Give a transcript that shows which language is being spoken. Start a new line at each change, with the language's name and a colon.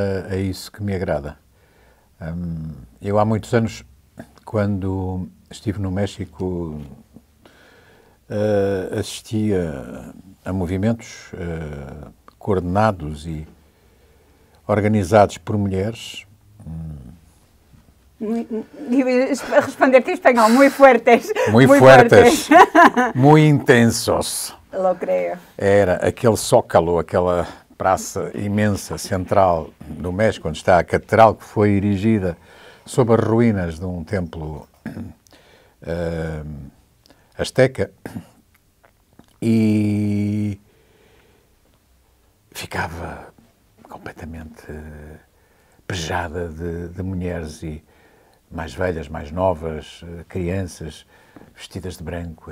Portuguese: É isso que me agrada. Eu há muitos anos, quando estive no México, assistia a movimentos coordenados e organizados por mulheres Responder-te em espanhol,
Spanish: muy fuertes. Muy fuertes, muy intensos. Lo creo.
Portuguese: Era aquele Zócalo, aquela praça imensa, central do México, onde está a catedral que foi erigida sob as ruínas de um templo azteca, e ficava completamente pejada de mulheres e mais velhas, mais novas, crianças, vestidas de branco.